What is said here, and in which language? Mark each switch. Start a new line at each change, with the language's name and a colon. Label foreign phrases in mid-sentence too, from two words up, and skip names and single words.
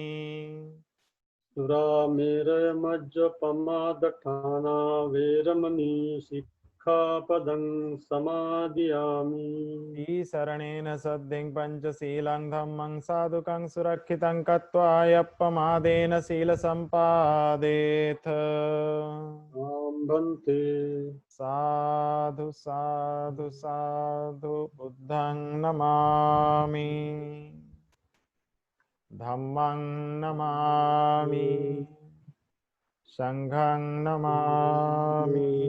Pali: सुरामेरयमज्जपमादठाना वैरमणि सिक्खापदं समादयामि ईशरणेन सद्धिं पञ्चशीलं धम्मं साधुकं सुरक्षितं कत्वा यप्पमादेन शीलसम्पादेथ। आं भन्ते साधु साधु साधु बुद्धं नमामि। धम्मं नमामि। संघं नमामि।